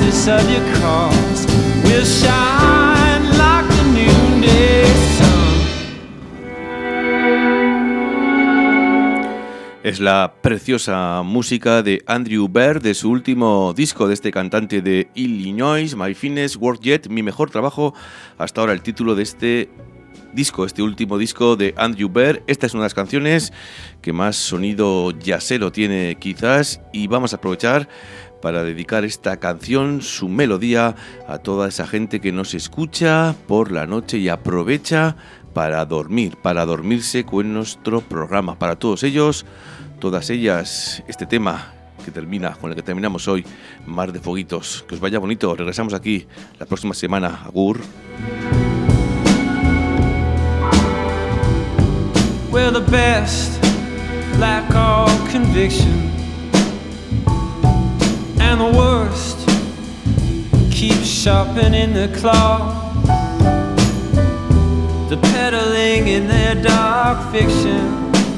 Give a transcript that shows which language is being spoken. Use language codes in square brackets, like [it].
[en] Of your cause will shine like the noonday sun. [es] Es la preciosa música de Andrew Bear, de su último disco, de este cantante de Illinois, My Finest Work Yet, mi mejor trabajo hasta ahora, el título de este disco, este último disco de Andrew Bear. Esta es una de las canciones que más sonido jazzero tiene quizás, y vamos a aprovechar para dedicar esta canción, su melodía, a toda esa gente que nos escucha por la noche y aprovecha para dormir, para dormirse con nuestro programa. Para todos ellos, todas ellas, este tema que termina, con el que terminamos hoy, Mar de Foguitos. Que os vaya bonito. Regresamos aquí la próxima semana. [eu] Agur. [en] We're the best, lack all conviction. And the worst keeps sharpening the claw. They're peddling in their dark fiction.